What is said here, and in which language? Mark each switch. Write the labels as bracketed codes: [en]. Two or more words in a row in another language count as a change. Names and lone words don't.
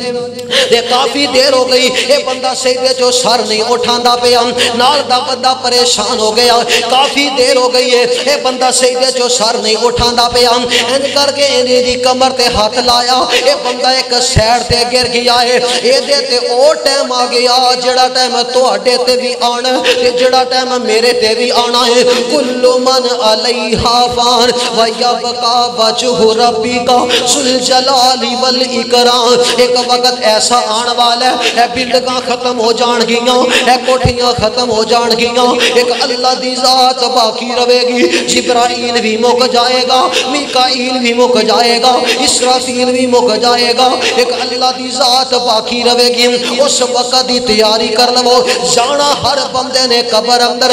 [pa] ਤੇ ਕਾਫ਼ੀ ਦੇਰ ਹੋ ਗਈ ਇਹ ਬੰਦਾ ਸਜਦੇ ਚੋਂ ਸਿਰ ਨਹੀਂ ਉਠਾਂਦਾ ਪਿਆ ਨਾਲ ਦਾ ਬੰਦਾ ਪਰੇਸ਼ਾਨ ਹੋ ਗਿਆ ਕਾਫ਼ੀ ਦੇਰ ਹੋ ਗਈ ਹੈ ਇਹ ਬੰਦਾ ਸਜਦੇ ਚੋਂ ਸਿਰ ਨਹੀਂ ਉਠਾਂਦਾ ਪਿਆ ਇੰਜ ਕਰਕੇ ਇਹਦੀ ਦੀ ਕਮਰ ਤੇ ਹੱਥ ਲਾਇਆ ਇਹ ਬੰਦਾ ਇੱਕ ਸਾਈਡ ਤੇ ਗਿਰ ਗਿਆ ਹੈ ਏਦੇ ਤੇ ਉਹ ਟਾਈਮ ਆ ਗਿਆ ਜਿਹੜਾ ਟਾਈਮ ਤੁਹਾਡੇ ਤੇ ਵੀ ਆਣਾ ਤੇ ਜਿਹੜਾ ਟਾਈਮ ਮੇਰੇ ਤੇ ਵੀ ਆਣਾ ਹੈ [ar] كل من عليها فان ويبقى وجه ربك ذو الجلال والإكرام [ur] ایک وقت ایسا آنے والا [pa] ਹੈ ਬਿਲਡਿੰਗਾਂ ਖ਼ਤਮ ਹੋ ਜਾਣਗੀਆਂ ਹੈ ਕੋਠੀਆਂ ਖ਼ਤਮ ਹੋ ਜਾਣਗੀਆਂ ਇੱਕ ਅੱਲਾਹ ਦੀ ਜ਼ਾਤ ਬਾਕੀ ਰਹੇਗੀ ਜਿਬਰਾਈਲ ਵੀ ਮੁੱਕ ਜਾਏਗਾ ਮੀਕਾਈਲ ਵੀ ਮੁੱਕ ਜਾਏਗਾ ਇਸਰਾਫ਼ੀਲ ਵੀ ਮੁੱਕ ਜਾਏਗਾ ਇੱਕ ਅੱਲਾਹ ਦੀ ਜ਼ਾਤ ਬਾਕੀ ਰਹੇਗੀ ਉਸ ਵਕਤ ਦੀ ਤਿਆਰੀ ਕਰ ਲਵੋ ਜਾਣਾ ਹਰ ਬੰਦੇ ਨੇ ਕਬਰ ਅੰਦਰ